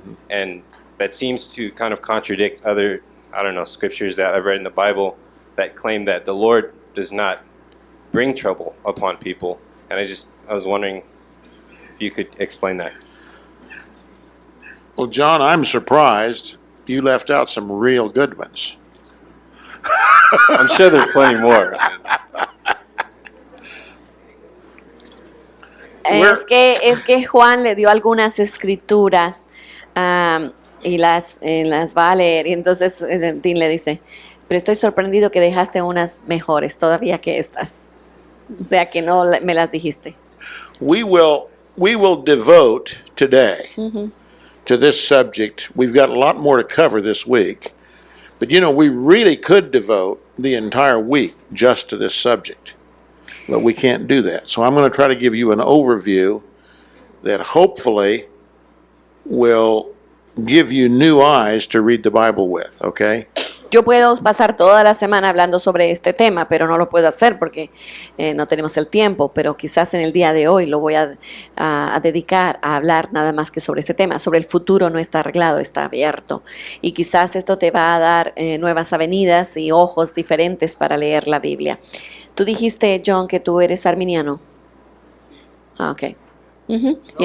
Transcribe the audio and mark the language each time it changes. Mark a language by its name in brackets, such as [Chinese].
[English] And that seems to kind of contradict other, scriptures that I've read in the Bible that claim that the Lord does not bring trouble upon people. And I was wondering if you could explain that. Well, John, I'm surprised you left out some real good ones. I'm sure there are plenty more. [Spanish] Es que Juan le dio algunas escrituras y las va a leer. Y entonces Dean le dice, pero estoy sorprendido que dejaste unas mejores todavía que estas. O sea que no me las dijiste. [English] We will devote today to this subject. We've got a lot more to cover this week. But we really could devote the entire week just to this subject. But we can't do that. So I'm going to try to give you an overview that hopefully will give you new eyes to read the Bible with, okay? [Spanish] Yo puedo pasar toda la semana hablando sobre este tema, pero no lo puedo hacer porque no tenemos el tiempo, pero quizás en el día de hoy lo voy a dedicar a hablar nada más que sobre este tema. Sobre el futuro no está arreglado, está abierto. Y quizás esto te va a dar nuevas avenidas y ojos diferentes para leer la Biblia. Tú dijiste, John, que tú eres arminiano. Ah, ok. Ujú.